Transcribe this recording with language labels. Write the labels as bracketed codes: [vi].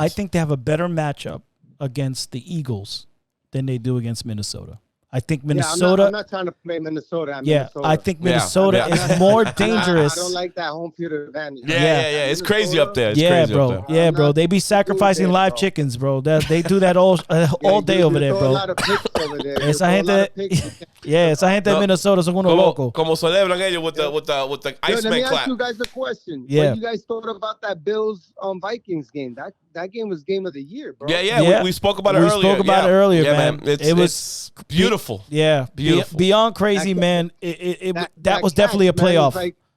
[en] I think they have a better matchup against the Eagles than they do against Minnesota. I think Minnesota. I'm not trying to play Minnesota. I think Minnesota is more dangerous. I don't like that home field advantage. Yeah. It's crazy up there. Bro. They be sacrificing live chickens, bro. They do that all day over there, bro. A lot of picks over there. [es] Esa gente de Minnesota son unos locos. Como celebran ellos [en] with the Iceman clap. Let me ask you guys a question. What you guys thought about that Bills Vikings game? That game was game of the year, bro. Yeah. We spoke about it earlier. We spoke about it earlier, man. It was beautiful. Yeah, beautiful. Beyond crazy, man. That was definitely a playoff.